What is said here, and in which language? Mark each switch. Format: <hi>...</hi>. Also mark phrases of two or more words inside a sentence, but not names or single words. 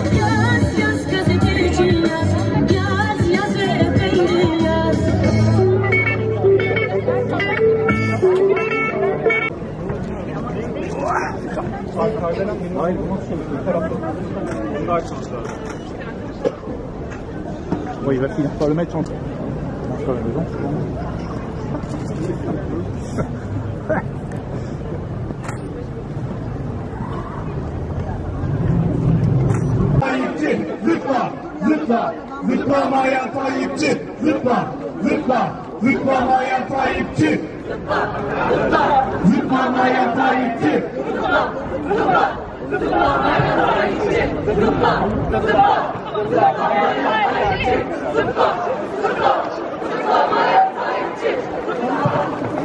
<tr>Hayır, bu nasıl çalışıyor? Bu tarafta. Bunu da açmamız lazım.</tr> <fr>Oui, il va finir par le mettre en sur la maison.</fr> <tr>Tayyipçi, zıpla, zıpla, zıplamayan Tayyipçi, zıpla, zıpla, zıplamayan Tayyipçi, zıpla, zıpla, zıplamayan Tayyipçi, zıpla, zıpla, zıplamayan Tayyipçi, zıpla, zıpla, zıplamayan Tayyipçi, zıpla, zıpla, zıplamayan Tayyipçi, zıpla.</tr>